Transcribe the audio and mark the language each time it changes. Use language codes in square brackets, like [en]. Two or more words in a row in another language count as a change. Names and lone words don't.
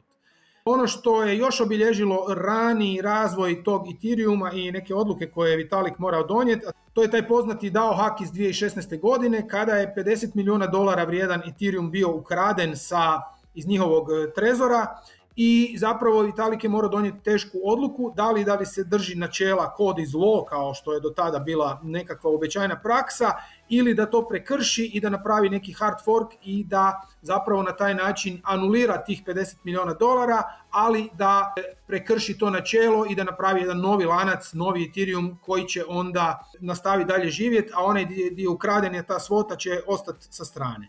[hr] Ono što je još obilježilo rani razvoj tog Ethereuma i neke odluke koje je Vitalik morao donijeti, to je taj poznati DAO hack iz 2016. godine kada je $50 milijuna vrijedan Ethereum bio ukraden iz njihovog trezora. I zapravo Vitalik je morao donijeti tešku odluku da li se drži načela [en] code is law [hr] kao što je do tada bila nekakva uobičajena praksa ili da to prekrši i da napravi neki [en] hard fork [hr] i da zapravo na taj način anulira tih $50 milijuna, ali da prekrši to načelo i da napravi jedan novi lanac, novi Ethereum koji će onda nastaviti dalje živjeti, a onaj gdje je ukraden je ta svota će ostati sa strane.